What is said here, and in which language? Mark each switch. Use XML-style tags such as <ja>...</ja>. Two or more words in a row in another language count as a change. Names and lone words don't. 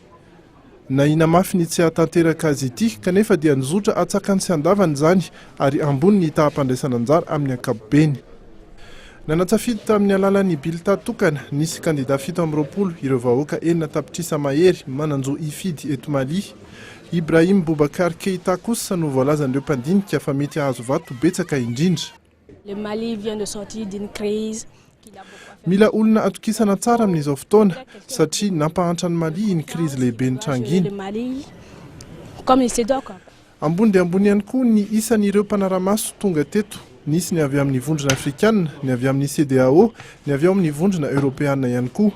<mg>Nahina mafy ny tsy hatanteraka azy ity kanefa dia nizotra atsakany sy andavany izany ary ambony ny taham-pandraisana anjara amin'ny ankapobeny. Nanatsafidy tamin'ny alalan'ny bilita tokana nisy kandida 720 ireo vahoaka 4 tapitrisa mahery mananjo ifidy eto Mali. Ibrahim Boubacar Keita kosa no voalazan'ireo mpandinika fa mety ahazo vato betsaka indrindra.</mg> <fr>Le Mali vient de sortir d'une crise.</fr> <mg>Mila olona atokisana tsara amin'izao fotoana satria nampahantra ny Mali iny krizy lehibe nitranginy. Ambony dia ambony ihany koa ny isan'ireo mpanaramaso tonga teto. Nisy ny avy amin'ny vondrona afrikanina, ny avy amin'ny CEDEAO, ny avy amin'ny vondrona europeana ihany koa.</mg>